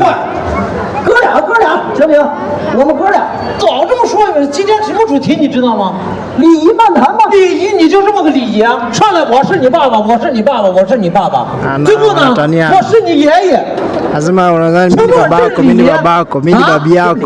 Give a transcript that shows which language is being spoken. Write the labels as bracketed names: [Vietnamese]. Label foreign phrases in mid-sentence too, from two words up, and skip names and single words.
[Chinese] 哥俩，行不行？我们哥俩早这么说，今天什么主题你知道吗？礼仪漫谈嘛。礼仪你就这么个礼仪啊！上来我是你爸爸，我是你爸爸，我是你爸爸。最后呢，我是你爷爷。 [Swahili] Lazima unadhani mimi ni babako, mimi ni babako, mimi ni babi yako.